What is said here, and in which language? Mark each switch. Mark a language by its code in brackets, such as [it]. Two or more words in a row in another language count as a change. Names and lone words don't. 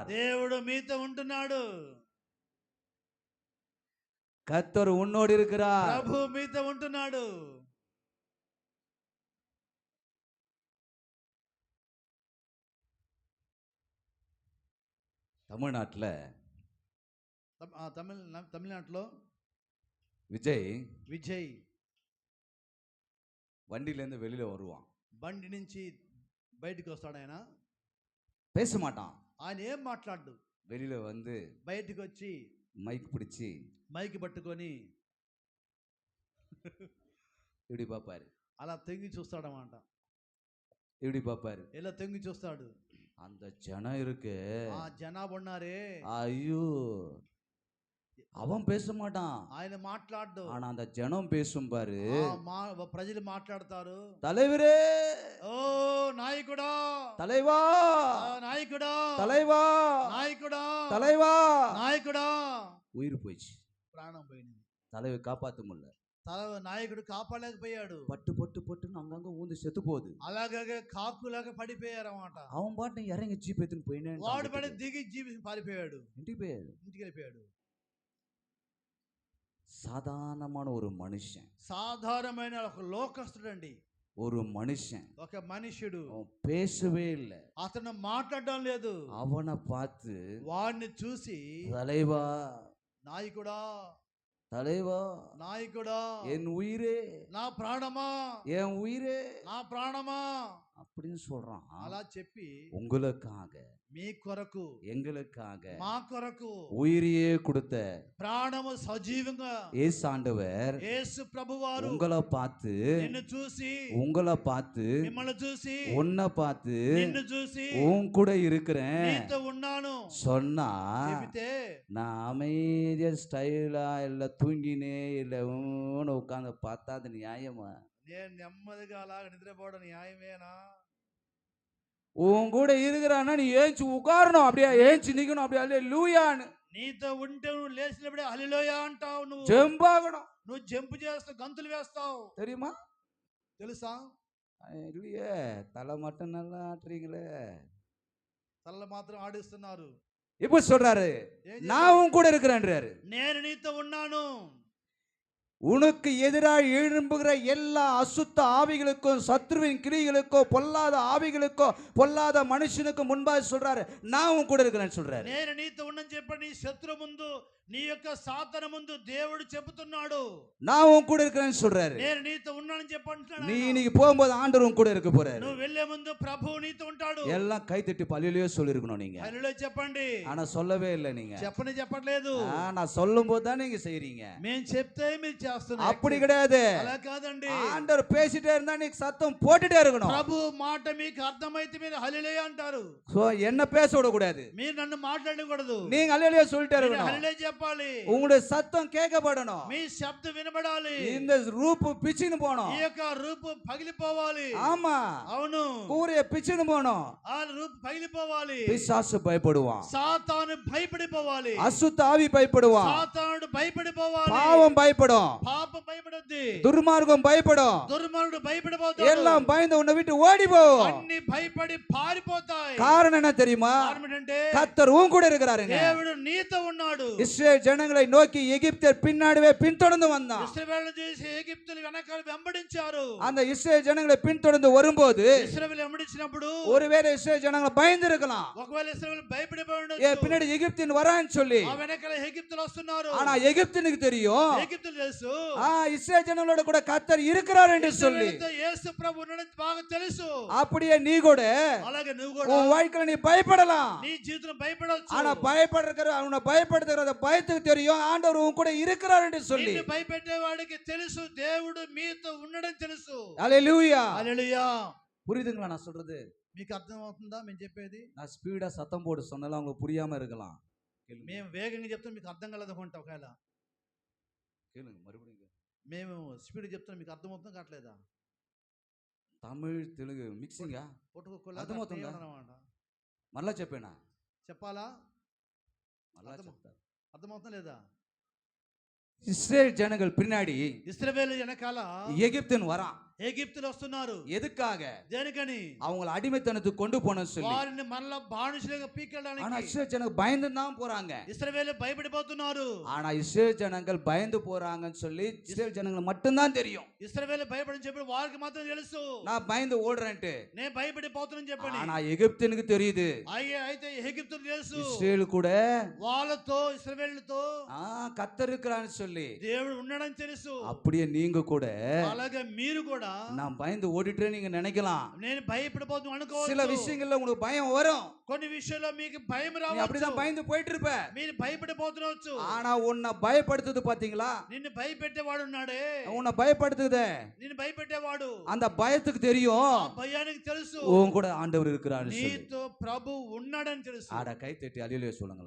[te] దేవుడు మీతో ఉంటున్నాడు. [ta] கர்த்தர் உன்னோடு இருக்கிறார். [te] ప్రభు మీతో ఉంటున్నాడు. [ta] தமிழ்நாட்டுல [te] తమిళనాడులో [ta] விஜய் [te] విజయ్ [ta] வண்டியில இருந்து வெளியில வருவான். [te] బండి నుంచి బయటికి వస్తాడు. ఆయన [ta] பேச மாட்டான். [te] ఆయన ఏం మాట్లాడు. [ta] வெளியில வந்து [te] బయటికి వచ్చి [ta] மைக் பிடிச்சி [te] మైక్ పట్టుకొని [ta] இப்படி பாப்பாரு, [te] అలా తెంగి చూస్తాడన్నమాట. [ta] இப்படி பாப்பாரு. [te] ఇలా తెంగి చూస్తాడు. [ta] அந்த ஜனம் இருக்கு, [te] ఆ జనాభా ఉన్నారే, [ta] ஐயோ அவன் பேச மாட்டான், [te] ఆయన మాట్లాడు. [ta] ஆனா அந்த ஜனம் பேசும் பாரு. [te] ప్రజలు మాట్లాడతారు. [ta] தலைவரே, [te] ఓ నాయకుడా, [ta] தலைவா, [te] నాయకుడా, [ta] தலைவா, [te] నాయకుడా, [ta] தலைவா, [te] నాయకుడా. [ta] உயிர் போயிடுச்சு. [te] ప్రాణం పోయింది. [ta] தலைவர் காப்பாத்த முடியல. [te] నాయకుడు కాపాడలేకపోయాడు. [ta] பட்டு பட்டு பட்டுன்னு அங்கங்க ஊந்து செத்து போகுது. [te] అలాగే కాకులాగా పడిపోయారు అన్నమాట. [ta] அவன் பாட்டு இறங்கி ஜீப் எத்துன்னு போயினேன். [te] వాడు పడి దిగి జీవి పారిపోయాడు. ఇంటికి పోయాడు. ఇంటికి వెళ్ళిపోయాడు. [ta] சாதாரணமான ஒரு மனுஷன், [te] సాధారణమైన ఒక లోకస్తుడు అండి. [ta] ஒரு மனுஷன், [te] ఒక మనుషుడు. [ta] அவன் பேசவே இல்லை. [te] అతను మాట్లాడడం లేదు. [ta] அவனை பார்த்து [te] వాడిని చూసి [ta] தலைவா, [te] నాయకుడా, [ta] தலைவா, [te] నాయకుడా, [ta] என் உயிரே, [te] నా ప్రాణమా, [ta] என் உயிரே [te] నా ప్రాణమా [ta] அப்படின்னு சொல்றான். [te] అలా చెప్పి [ta] உங்களுக்காக, [te] మీ కొరకు, [ta] எங்களுக்காக [te] మా కొరకు [ta] உயிரையே கொடுத்த [te] ప్రాణము సజీవంగా [ta] இயேசு ஆண்டவர் [te] యేసు ప్రభువారు [ta] உங்களை பார்த்து, [te] నిన్ను చూసి, [ta] உங்களை பார்த்து, [te] మిమ్మల్ని చూసి, [ta] உன்னை பார்த்து, [te] నిన్ను చూసి [ta] உன் கூட இருக்கிறேன் [te] నీతో ఉన్నాను [ta] சொன்னா, [te] చెబితే [ta] நான் அமைதியா ஸ்டைலா இல்ல தூங்கினே இல்ல உட்காந்து பார்த்தா அது நியாயமா? [te] నేను నెమ్మదిగా అలాగ నిద్రపోవడం న్యాయమేనా? [ta] உன் கூட இருக்கிறான்னா நீ ஏஞ்சி உட்காரணும், அப்படியே ஏஞ்சி நிக்கணும், அப்படியே அல்லேலூயான்னு. [te] నీతో ఉంటే నువ్వు లేచినప్పుడే హల్లెలూయా అంటావు. నువ్వు [ta] ஜெம்பாகணும். [te] నువ్వు జంప్ చేస్తావు, గంతులు వేస్తావు. [ta] தெரியுமா? [te] తెలుసా? [ta] இல்லையே, தலை மட்டும் நல்லா ஆட்டுறீங்களே. [te] తల్ల మాత్రం ఆడిస్తున్నారు. [ta] இப்ப சொல்றாரு, நான் உன் கூட இருக்கிறேன்றாரு. [te] నేను నీతో ఉన్నాను. [ta] உனக்கு எதிராக எழும்புகிற எல்லா அசுத்த ஆவிகளுக்கும், சத்ருவின் கிரிகளுக்கோ, பொல்லாத ஆவிகளுக்கோ, பொல்லாத மனுஷனுக்கு முன்பாக சொல்றாரு, நான் உன் கூட இருக்கிறேன்னு சொல்றாரு. [te] నేను నీతో ఉన్నని చెప్పి నీ శత్రు ముందు, నీ యొక్క సాతన ముందు దేవుడు చెబుతున్నాడు. [ta] நான் உன் கூட இருக்கிறேன்னு சொல்றாரு. [te] నేను నీతో ఉన్నానని చెప్పి అంటున్నాడు. [ta] நீ இன்னைக்கு போகும்போது ஆண்டவர் உன் கூட இருக்க போறாரு. [te] నువ్వు వెళ్ళే ముందు ప్రభువు నీతో ఉంటాడు. [ta] எல்லாம் கை தட்டி பல்லிலேயே சொல்லிருக்கணும் நீங்க. [te] హల్లెలూయా చెప్పండి. [ta] ஆனா சொல்லவே இல்லை நீங்க. [te] చెప్పట్లేదు. [ta] நான் சொல்லும் போது தான் நீங்க செய்றீங்க. [te] మేము చెప్తే మీరు చేస్తున్నారు. [ta] அப்படி கிடையாது. [te] అలా కాదండి. [ta] ஆண்டவர் பேசிட்டே இருந்தா நீ சத்தம் போட்டுட்டே இருக்கணும். [te] ప్రభు మాట మీకు అర్థమైతే మీరు హల్లెలూయా అంటారు. [ta] சோ என்ன பேச விட கூடாது. [te] మీరు నన్ను మాట్లాడకూడదు. [ta] நீங்க హల్లెలూయా சொல்லிட்டே இருக்கணும். [te] హల్లెలూయా చెప్పాలి. [ta] உங்களுடைய சத்தம் கேட்கப்படணும். [te] మీ శబ్దం వినబడాలి. [ta] இந்த ரூப்பு பிச்சின்னு போணும். [te] ఈ యొక్క రూపు పగిలిపోవాలి. [ta] ஆமா, [te] అవును. [ta] கூரைய பிச்சின்னு போணும். [te] ఆ రూపు పగిలిపోవాలి. [ta] பிசாசு பயப்படுவான். [te] సాతాను భయపడిపోవాలి. [ta] அசுத்த ஆவி பயப்படுவான். [te] సాతానుడు భయపడిపోవాలి. [ta] பாவம் பயப்படும். [te] పాపం భయపడొద్ది. [ta] துர்மார்க்கம் பயப்படும். [te] దుర్మార్గుడు భయపడిపోతాడు. [ta] எல்லாம் பயந்து உன்னை விட்டு ஓடி போகும். [te] అన్ని భయపడి పారిపోతాయి. [ta] காரணம் என்ன தெரியுமா? [te] కారణం ఏంటంటే [ta] கர்த்தர் உன் கூட இருக்கிறாருங்க. [te] దేవుడు నీతో ఉన్నాడు. [ta] இஸ்ரவேல் ஜனங்களை நோக்கி எகிப்தியர் பின்னாடிவே பின்தொடர்ந்து வந்தான். [te] ఇశ్రాయేలు చేసి ఎగిప్తులు వెనకాల వెంబడించారు. [ta] அந்த இஸ்ரவேல் ஜனங்களை பின்தொடர்ந்து வரும்போது [te] ఇశ్రాయేలు వెంబడించినప్పుడు [ta] ஒருவேளை இஸ்ரவேல் ஜனங்களை பயந்து இருக்கலாம். [te] ఒకవేళ ఇశ్రాయేలు భయపడిపోయి [ta] ஏ [te] ఉండొచ్చు. [ta] பின்னாடி எகிப்தியன் வரான்னு சொல்லி. [te] ఆ వెనకాల ఎగిప్తులు వస్తున్నారు. [ta] ஆனா எகிப்தியனுக்கு தெரியும், [te] ఎగిప్తులు తెలుసు [ta] இஸ்ரவேல் ஜனங்களோட கூட கர்த்தர் இருக்கிறார் என்று சொல்லி. [te] ఇశ్రాయేలుతో యేసు ప్రభు ఉన్నాడని బాగా తెలుసు. [ta] அப்படியே நீ கூட [te] అలాగే నువ్వు కూడా [ta] உன் வாழ்க்கையில நீ பயப்படலாம். [te] నీ జీవితంలో భయపడవచ్చు. [ta] ஆனா உன்னை பயப்படுத்துகிற பயத்துக்கு தெரியும் ஆண்டவர் உன் கூட இருக்கிறார் என்று சொல்லி. [te] నిన్ను భయపెట్టేవాడికి తెలుసు దేవుడు మీతో ఉన్నాడని తెలుసు. హల్లెలూయా. హల్లెలూయా. [ta] புரியுதுங்களா நான் சொல்றது? [te] మీకు అర్థం అవుతుందా మేము చెప్పేది? [ta] நான் ஸ்பீடா சத்தம் போட்டு சொன்னாலும் உங்களுக்கு புரியாம இருக்கலாம். [te] మేము వేగంగా చెప్తాం మీకు అర్థం కలదు అనుకుంటా ఒకవేళ. [ta] கேளுங்க மறுபடியும். [te] మేము స్పీడ్ చెప్తాం మీకు అర్థమవుతుందా కావట్లేదా? తమిళ్ తెలుగు మిక్సింగా పుట్టుకోకుండా అర్థమవుతుందా? అన్నమాట. మళ్ళా చెప్పేనా? చెప్పాలా? మళ్ళా చెప్తా. అర్థమవుతుందా లేదా? [ta] இஸ்ரேல் ஜனங்கள் பின்னாடி [te] ఇశ్రాయేలు వెనకాల [ta] எகிப்தின் வரான். [te] ఎగిప్తులు వస్తున్నారు. [ta] எதுக்காக? [te] దేనికని? [ta] அவங்கள அடிமைத்தனத்துக்கு கொண்டு போனன்னு சொல்லி. [te] వారిని మరలా బానిసలుగా పీకెళ్ళడానికి. [ta] ஆனா இஸ்ரேல் ஜனங்கள் பயந்து தான் போறாங்க. [te] ఇశ్రాయేలు భయపడిపోతున్నారు. [ta] ஆனா இஸ்ரேல் ஜனங்கள் பயந்து போறாங்கன்னு சொல்லி இஸ்ரேல் ஜனங்கள் மட்டும் தான் தெரியும். [te] ఇశ్రాయేలు భయపడని చెప్పి వారికి మాత్రం తెలుసు. [ta] நான் பயந்து ఓడరంటే. [te] నేను భయపడిపోతున్నానని చెప్పని. [ta] ஆனா எகிப்தினுக்கு தெரியுது. [te] అయితే ఎగిప్తుకు తెలుసు. [ta] ఇశ్రాయేల్ கூட [te] వాళ్ళతో ఇశ్రాయేలుతో [ta] கர்த்தர் இருக்கிறான்னு சொல்லி. [te] దేవుడు ఉన్నాడని తెలుసు. [ta] அப்படியே நீங்க கூட [te] అలాగే మీరు కూడా [ta] நான் பயந்து ஓடிட்டே நீங்க நினைக்கலாம். [te] నేను భయపడిపోతున్నా అనుకోవచ్చు. [ta] சில விஷயங்கள்ல உங்களுக்கு பயம் வரும். [te] కొన్ని విషయాల్లో మీకు భయం [ta] நீ [te] రావచ్చు. [ta] அப்படிதான் பயந்து போயிட்டு இருப்ப. [te] మీరు భయపడిపోతున్నారు. [ta] ஆனா உன்னை பயப்படுத்துது பாத்தீங்களா? [te] నిన్ను భయపెట్టేవాడు ఉన్నాడే. [ta] உன்னை பயப்படுத்துதே. [te] నిన్ను భయపెట్టేవాడు. [ta] அந்த பயத்துக்கு தெரியும். [te] ఆ భయానికి తెలుసు. [ta] உன் கூட ఆండவர் இருக்கிறாரு சொல்லி. [te] నీతో ప్రభు ఉన్నాడని తెలుసు. [ta] ஆட கை தட்டி அல்லேலூயா சொல்லுங்களா?